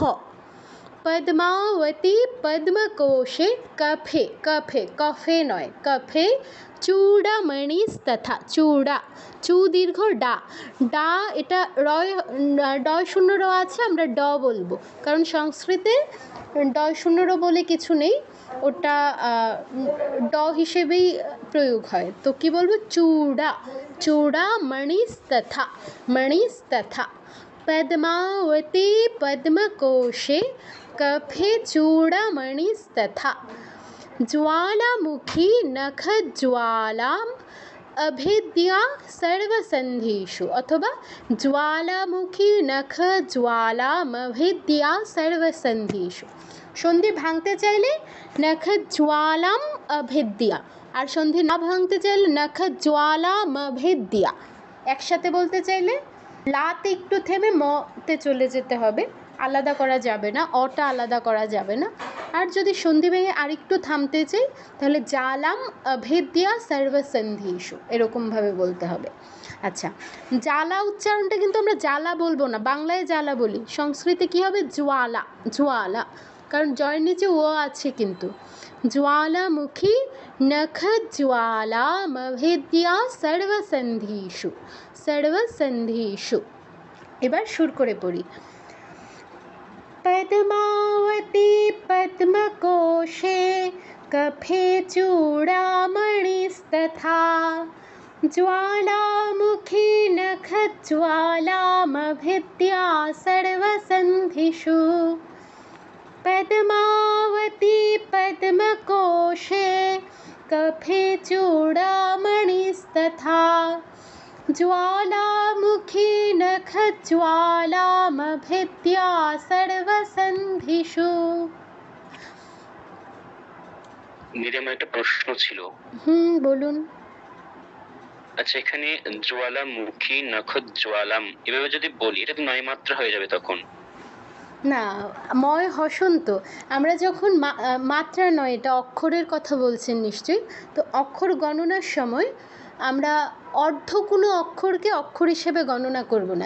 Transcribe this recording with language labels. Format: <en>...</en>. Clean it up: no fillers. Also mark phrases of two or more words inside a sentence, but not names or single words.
<sa>পদ্মাবতী পদ্মকোশে কাফে,</sa> <bn>কাফে কফে নয় কফে, চূড়ামণিস্তথা, চূড়া, চু দীর্ঘ ডা, ডা এটা রয় ড শূন্য র আছে, আমরা ড বলবো, কারণ সংস্কৃতে ড শূন্য র বলে কিছু নেই, ওটা ড হিসেবেই প্রয়োগ হয়। তো কি বলবো, চূড়া,</bn> <sa>চূড়ামণিস্তথা, মণিস্তথা। पद्मावती पद्मकोशे कफे चूड़ामणिस्तथा, ज्वालामुखी नखज्वालाम् अभेद्या सर्वसन्धिषु, अथवा ज्वालामुखी नखज्वालामभेद्या सर्वसन्धिषु।</sa> <bn>সন্ধি ভাঙতে চাইলে</bn> <sa>নখজ্বালাম অভেদ্যা,</sa> <bn>আর সন্ধি না ভাঙতে চাইলে</bn> <sa>নখজ্বালাম অভেদ্যা।</sa> <bn>একসাথে বলতে চাইলে লাতে একটু থেমে মতে চলে যেতে হবে, আলাদা করা যাবে না, অটা আলাদা করা যাবে না। আর যদি সন্ধি ভেঙে আরেকটু থামতে চাই তাহলে</bn> <sa>জালাম অভেদ্যা সর্বসন্ধিষু,</sa> <bn>এরকমভাবে বলতে হবে। আচ্ছা, জ্বালা উচ্চারণটা কিন্তু আমরা জ্বালা বলবো না, বাংলায় জ্বালা বলি, সংস্কৃতে কী হবে, জ্বালা, জ্বালা, কারণ জয়ের নিচে ও আছে কিন্তু।</bn> <sa>ज्वालामुखी नखज्वालामभेद्या सर्वसन्धिषु, सर्वसन्धिषु।</sa> <bn>এবার সুর করে পড়ি।</bn> <sa>पद्मावती पद्मकोशे कफे चूड़ामणिस्तथा, ज्वालामुखी नखज्वालामभेद्या सर्वसन्धिषु। पद्मावती पद्मकोशे कफे चूड़ामणिस्तथा, ज्वालामुखी नखज्वालामभेद्या सर्वसन्धिषु।</sa> <bn>দিদি, আমার একটা প্রশ্ন ছিল। বলুন। আচ্ছা, এখানে</bn> <sa>জ্বালামুখী নখজ্বালাম</sa> <bn>এভাবে যদি বলি, এটা তো নয় মাত্রা হয়ে যাবে তখন। না, ময় হসন্ত, আমরা যখন মাত্রা নয়, এটা অক্ষরের কথা বলছেন নিশ্চয়ই, তো অক্ষর গণনার সময় আমরা অর্ধ কোনো অক্ষরকে অক্ষর হিসেবে গণনা করব না।</bn>